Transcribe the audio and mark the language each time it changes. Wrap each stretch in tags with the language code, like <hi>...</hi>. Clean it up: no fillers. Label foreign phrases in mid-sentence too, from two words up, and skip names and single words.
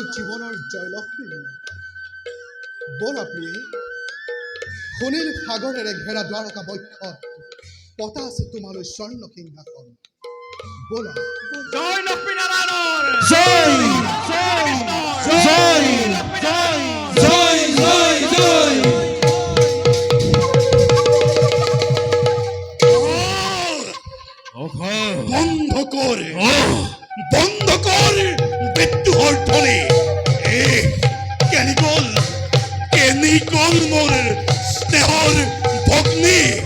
<as>জীৱনৰ জয়লক্ষ্মী বলা প্ৰিয়ে সুনীল সাগৰেৰে ঘেৰা দ্বাৰকা বক্ষত পতা আছে তোমালৈ স্বৰ্ণ সিংহাসন বলা জয় লক্ষ্মী নারায়ণৰ জয় জয় জয় জয় জয় জয় বন্ধ কর বন্ধ কর বিদ্রোহর ধ্বনি কেনিকল মোর স্নেহর ভগ্নী</as>